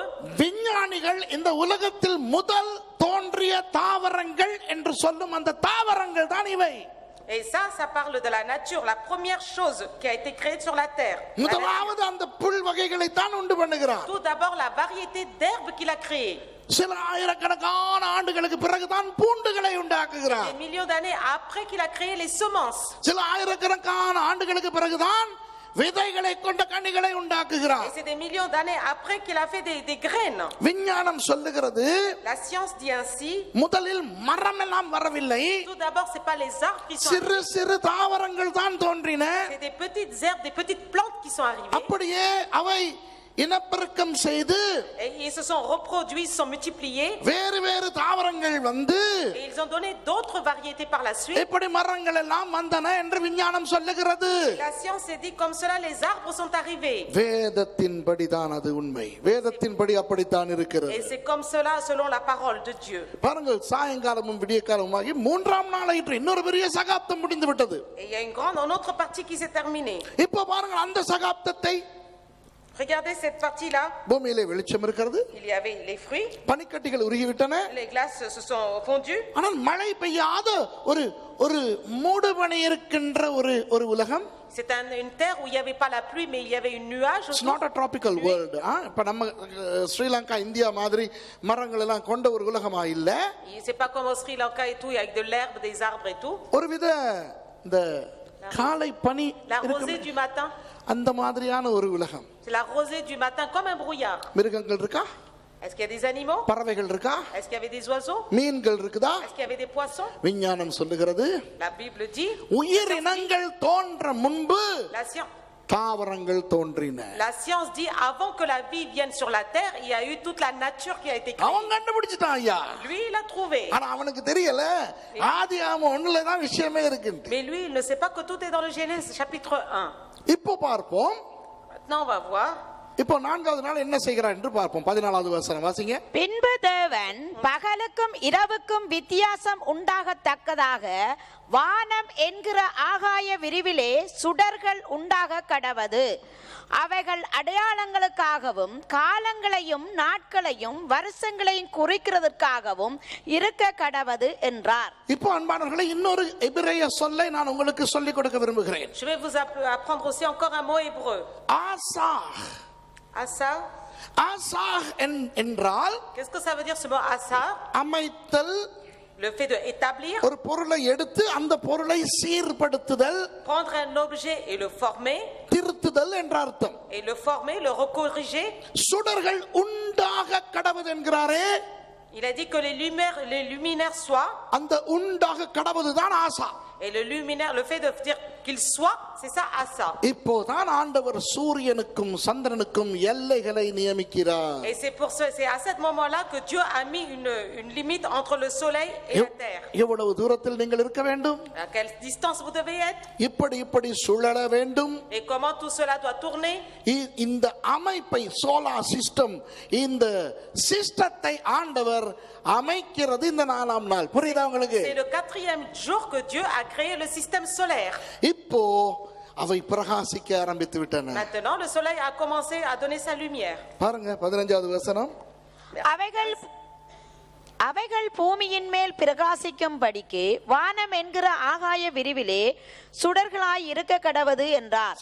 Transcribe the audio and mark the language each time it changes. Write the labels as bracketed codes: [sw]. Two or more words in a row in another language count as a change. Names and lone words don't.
[ta] விஞ்ஞானிகள் இந்த உலகத்தில் முதல் தோன்றிய தாவரங்கள் என்று சொல்லும் அந்த தாவரங்கள் தான் இவை. [fr] et ça parle de la nature, la première chose qui a été créée sur la terre. [ta] முதலாவது அந்த புல் வகைகளை தான் உண்டு பண்ணுகிறார். [fr] Tout d'abord la variété d'herbes qu'il a créée. [ta] சில ஆயிரக்கணக்கான ஆண்டுகளுக்கு பிறகுதான் பூண்டுகளை உண்டாக்குகிறார். [fr] Des millions d'années après qu'il a créé les semences. [ta] சில ஆயிரக்கணக்கான ஆண்டுகளுக்கு பிறகுதான் விதைகளை கொண்ட கனிகளை உண்டாக்குகிறார். [fr] Et c'est des millions d'années après qu'il a fait des graines. [ta] விஞ்ஞானம் சொல்லுகிறது [fr] La science dit ainsi. [ta] முதலில் மரம் எல்லாம் வரவில்லை, [fr] Tout d'abord c'est pas les arbres qui sont [ta] சிறு சிறு தாவரங்கள் தான் தோன்றின. [fr] c'est des petites herbes, des petites plantes qui sont arrivées. [ta] அப்படியே அவை இனப்பெருக்கம் செய்து [fr] Et ils se sont reproduits, se sont multipliés. [ta] வேறு வேறு தாவரங்கள் வந்து [fr] Et ils ont donné d'autres variétés par la suite. [ta] இப்படி மரங்கள் எல்லாம் வந்தன என்று விஞ்ஞானம் சொல்லுகிறது. [fr] La science s'est dit comme cela les arbres sont arrivés. [ta] வேதத்தின்படி தான் அது உண்மை. வேதத்தின்படி அப்படித்தான் இருக்கிறது. [fr] Et c'est comme cela selon la parole de Dieu. [ta] பாருங்கள், சாயங்காலமும் விடியற்காலமாகி 3ஆம் நாளாயிற்று இன்னொரு பெரிய சகாப்தம் முடிந்து விட்டது. [fr] Et il y a une autre partie qui s'est terminée. [ta] இப்போ பாருங்கள், அந்த சகாப்தத்தை [fr] Regardez cette partie-là. [ta] பூமியிலே வெளிச்சம் இருக்கிறது, [fr] Il y avait les fruits, [ta] பனிக்கட்டிகள் உருகிவிட்டன, [fr] les glaces se sont fondues. [ta] ஆனால் மழை பெய்யாத ஒரு மூடுபனி இருக்கின்ற ஒரு உலகம். [fr] C'est une terre où il n'y avait pas la pluie, mais il y avait une nuage. [en] It's not a tropical world. [ta] இப்ப நம்ம ஸ்ரீலங்கா இந்தியா மாதிரி மரங்கள் எல்லாம் கொண்ட ஒரு உலகமா இல்ல. [fr] C'est pas comme au Sri Lanka et tout, avec de l'herbe, des arbres et tout. [ta] ஒருவித இந்த காலை பனி [fr] La rosée du matin. [ta] அந்த மாதிரியான ஒரு உலகம். [fr] C'est la rosée du matin comme un brouillard. [ta] மிருகங்கள் இருக்கா? [fr] Est-ce qu'il y a des animaux? [ta] பறவைகள் இருக்கா? [fr] Est-ce qu'il y avait des oiseaux? [ta] மீன்கள் இருக்குதா? [fr] Est-ce qu'il y avait des poissons? [ta] விஞ்ஞானம் சொல்லுகிறது [fr] La Bible dit. [ta] உயிரினங்கள் தோன்ற முன்பு தாவரங்கள் தோன்றின. [fr] La science dit avant que la vie vienne sur la terre, il y a eu toute la nature qui a été créée. [ta] அவன் கண்டுபிடிச்சிட்டான் ஐயா. [fr] Lui il a trouvé. [ta] ஆனா அவனுக்கு தெரியல ஆதியாகமம் 1ல தான் விஷயமே இருக்கு. [fr] Mais lui il ne sait pas que tout est dans le Genèse chapitre 1. [ta] இப்போ பார்ப்போம். [fr] Maintenant on va voir. [ta] இப்போ 4வது நாள் என்ன செய்கிறார் என்று பார்ப்போம். 14வது வசனம் வாசிங்க. பின்பு தேவன் பகலுக்கும் இரவுக்கும் வித்தியாசம் உண்டாகத்தக்கதாக வானம் என்கிற ஆகாய விரிவிலே சுடர்கள் உண்டாக கடவது. அவைகள் அடையாளங்களுக்காகவும் காலங்களையும் நாட்களையும் வருஷங்களையும் குறிக்கிறதற்காகவும் இருக்க கடவது என்றார். இப்போ அன்பானவர்களே, இன்னொரு எபிரேய சொல்லை நான் உங்களுக்கு சொல்லிக் கொடுக்க விரும்புகிறேன். [fr] Je vais vous apprendre aussi encore un mot hébreu. [ta] ஆசாஹ். [fr] Asar. [ta] ஆசாஹ் என்றால் [fr] Qu'est-ce que ça veut dire ce mot asar? [ta] அமைத்தல், [fr] Le fait de établir, [ta] ஒரு பொருளை எடுத்து அந்த பொருளை சீர்படுத்துதல், [fr] prendre un objet et le former, [ta] திருத்துதல் என்ற அர்த்தம். [fr] et le former, le recorriger. [ta] சுடர்கள் உண்டாக கடவுது என்கிறாரே. [fr] Il a dit que les luminaires soient. [ta] அந்த உண்டாக கடவுதுதான் ஆசா. [fr] Et le luminaire, le fait de dire qu'il soit, c'est ça Asa. [ta] இப்போதான் ஆண்டவர் சூரியனுக்கும் சந்திரனுக்கும் எல்லைகளை நியமிக்கிறார். [fr] Et c'est à ce moment-là que Dieu a mis une limite entre le soleil et la terre. [ta] எவ்வளவு தூரத்தில் நீங்கள் இருக்க வேண்டும்? [fr] À quelle distance vous devez être? [ta] இப்படி சுழல வேண்டும். [fr] Et comment tout cela doit tourner? [ta] இந்த அமைப்பை, [en] solar system, [ta] இந்த சிஸ்டத்தை ஆண்டவர் அமைக்கிறது இந்த 4ஆம் நாள். புரியுதா உங்களுக்கு? [fr] C'est le 4e jour que Dieu a créé le système solaire. [ta] இப்போ அவை பிரகாசிக்க ஆரம்பித்து விட்டன. [fr] Maintenant le soleil a commencé à donner sa lumière. [ta] பாருங்க 15வது வசனம். அவைகள் பூமியின் மேல் பிரகாசிக்கும்படிக்கு வானம் என்கிற ஆகாய விரிவிலே சுடர்களாய் இருக்க கடவது என்றார்.